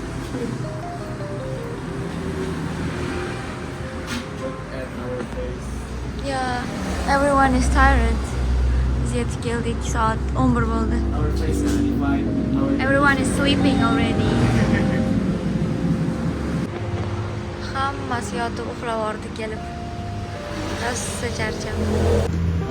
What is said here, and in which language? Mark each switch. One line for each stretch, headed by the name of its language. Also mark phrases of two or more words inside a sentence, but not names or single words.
English: At our place. Yeah, everyone is tired.
Uzbek: Biz yetib keldik. Soat 11 bo'ldi.
English: Our place is fine. Everyone is sleeping already.
Uzbek: Hammasi yotib uxlab oldi kelib. Rosa charcham.